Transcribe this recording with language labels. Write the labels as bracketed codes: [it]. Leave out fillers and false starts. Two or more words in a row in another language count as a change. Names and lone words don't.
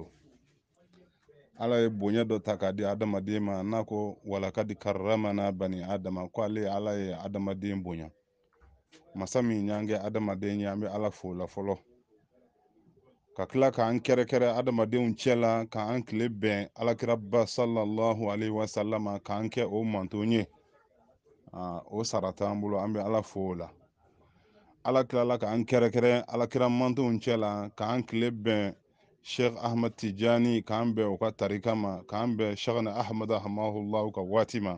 [bm] Ala ye bonya dɔ ta k'a di adamaden ma, n'a ko [ar] ولقد كرمنا بني آدم, [bm] ko ale ala ye adamaden bonya. Masa min y'an kɛ adamaden ye, an bɛ ala fo o la fɔlɔ. Ka tila k'an kɛrɛkɛrɛ adamadenw cɛ la, k'an tile bɛn alakiraba [ar] صلى الله عليه وسلم, [bm] k'an kɛ o manton ye. O sara t'an bolo, an bɛ ala fo o la. Ala tilala k'an kɛrɛkɛrɛ alakira mantonw cɛ la, k'an tile bɛn Sheikh Ahmad Tijani, k'an bɛn o ka tarika ma, k'an bɛn Sheikh Ahmad rahimahullah ka waati ma.